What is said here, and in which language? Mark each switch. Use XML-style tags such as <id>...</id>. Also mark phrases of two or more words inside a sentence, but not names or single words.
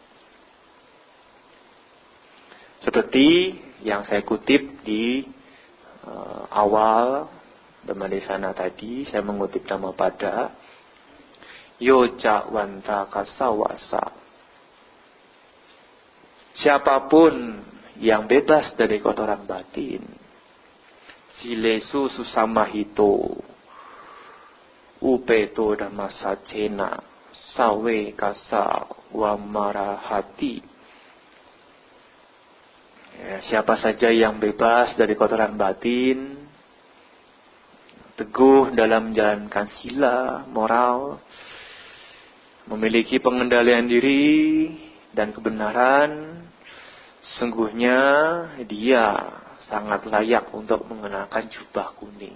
<id>Seperti yang saya kutip di awal Dhammadesana tadi, saya mengutip Dhammapada,</id> <pi>Yoja wanta kasawasa.</pi> <id>Siapapun yang bebas dari kotoran batin,</id> <pi>silesu susamahito, upeto dhammasacena, sawe kasa wamarahati.</pi> <id>Ya, siapa saja yang bebas dari kotoran batin, teguh dalam menjalankan sila, moral, memiliki pengendalian diri dan kebenaran, sungguhnya dia sangat layak untuk mengenakan jubah kuning.</id>